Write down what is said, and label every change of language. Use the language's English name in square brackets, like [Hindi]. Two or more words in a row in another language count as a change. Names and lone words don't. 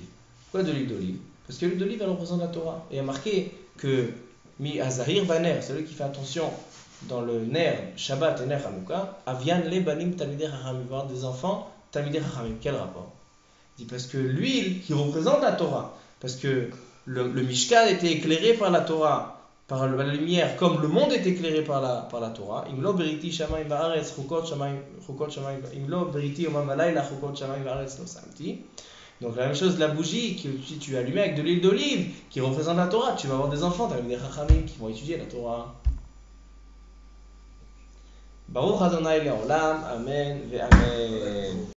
[French] Pourquoi de l'huile d'olive? Parce que l'huile d'olive elle représente la Torah. Et il y a marqué que [Hebrew] מי שזהיר בנר, [French] celui qui fait attention dans le [Hebrew] נר שבת [French] et [Hebrew] נר חנוכה, הויין ליה בנים תלמידי חכמים, [French] voir des enfants [Hebrew] תלמידי חכמים. [French] Quel rapport? Il dit parce que l'huile qui représente la Torah, parce que le Mishkan était éclairé par la Torah, par la lumière, comme le monde est éclairé par la Torah. [Hebrew] אם לא בריתי שמים וארץ חקות שמים אם לא בריתי יומם ולילה חקות שמים וארץ לא שמתי. [French] Donc la même chose, la bougie que si tu allumais avec de l'huile d'olive qui représente la Torah, tu vas avoir des enfants, avec des chachamim qui vont étudier la Torah. [Hebrew] ברוך ה' לעולם, אמן ואמן.